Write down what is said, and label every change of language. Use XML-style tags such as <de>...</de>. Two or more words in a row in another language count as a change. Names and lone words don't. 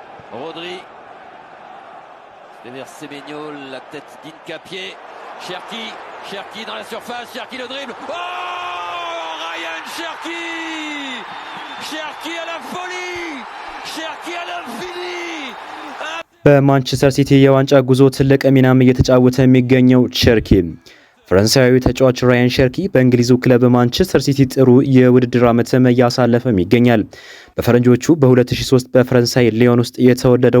<fr>Rodri. Vers Semenyo, la tête d'Incapié. Cherki dans la surface, Cherki le dribble. Oh, Ryan Cherki! Cherki à la folie! Cherki à l'infini!</fr> <am>በማንቸስተር ሲቲ የዋንጫ ጉዞ ትልቅ ሚናም እየተጫወተ የሚገኘው ቸርኪ ፈረንሳዊ ተጫዋች ራያን ሸርኪ በእንግሊዙ ክለብ ማንቸስተር ሲቲ ጥሩ የውድድር ዓመትም እያሳለፈም ይገኛል። በፈረንጆቹ በ2003 በፈረንሳይ ሊዮን ውስጥ የተወለደው</am>